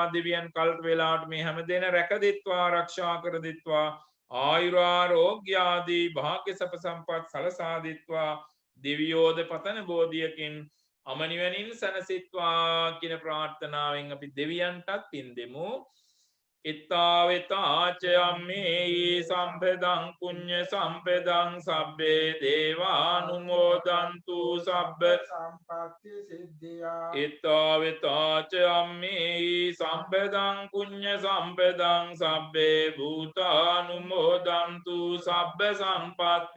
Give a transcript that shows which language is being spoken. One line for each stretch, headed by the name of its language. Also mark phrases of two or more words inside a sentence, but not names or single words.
Sinhala: දෙවියන් කල්ප වේලාවට මේ හැමදෙන රැකදෙත්වා ආරක්ෂා කර දෙත්වා. ආයුරාරෝග්‍ය ආදී භාග්‍ය සප සම්පත් සලසා දෙත්වා. දෙවියෝද පතන බෝධියකින් අමනිවනින් සැනසෙත්වා කියන ප්‍රාර්ථනාවෙන් අපි දෙවියන්ටත් පින් දෙමු.
Pali: ittavitaච අම්මේහි සම්පදං පුඤ්ඤ සම්පදං සබ්බේ දේවානුමෝදන්තු සබ්බ සම්පත්ති සිද්ධියා ittavitaච අම්මේහි සම්පදං පුඤ්ඤ සම්පදං සබ්බේ භූතානුමෝදන්තු සබ්බ සම්පatti